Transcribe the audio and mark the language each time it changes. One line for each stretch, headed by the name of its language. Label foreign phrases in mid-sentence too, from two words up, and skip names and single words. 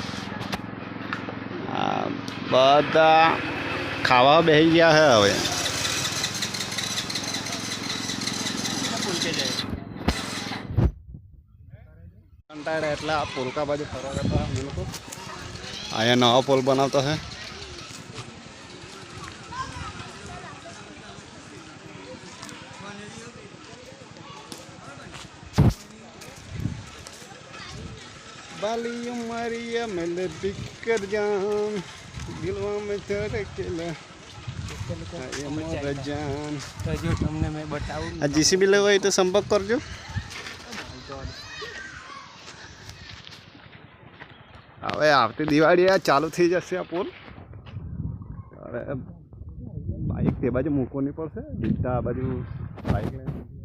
Gujarati: આ બધા ખાવા બેસી ગયા છે હવે. કંટાળે એટલે આ પુલકા બાજુ ફરવા કરતા અમે લોકો. અહીંયા નવો પુલ બનાવતા છે.
Bhojpuri: बाली उमरिया में बिकर जान दिलवा में धड़केला ये मोर जान.
Gujarati: તો જો તમને મેં બતાવું. આ જીસીબી લેવો હોય તો સંપર્ક કરજો. હવે આવતી દિવાળી આ ચાલુ થઈ જશે આ પુલ. હવે બાઇક તે બાજુ મૂકવાની પડશે, બીજા આ બાજુ બાઇક લઈને.